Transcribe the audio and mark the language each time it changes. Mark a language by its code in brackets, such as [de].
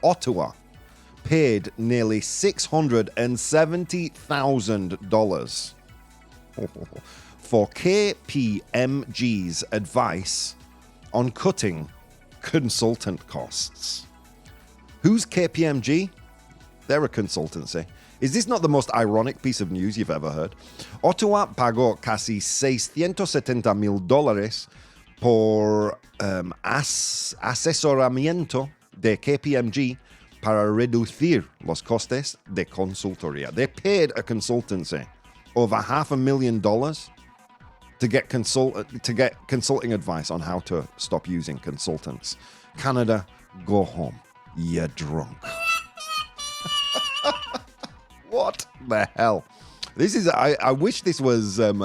[en] Ottawa paid nearly $670,000 for KPMG's advice on cutting consultant costs. Who's KPMG? They're a consultancy. Is this not the most ironic piece of news you've ever heard? [es] Ottawa pagó casi $670,000 por asesoramiento de KPMG para reducir los costes de consultoría. [en] They paid a consultancy over $500,000 to get consulting advice on how to stop using consultants. Canada, go home. You're drunk. What the hell? This is. I wish this was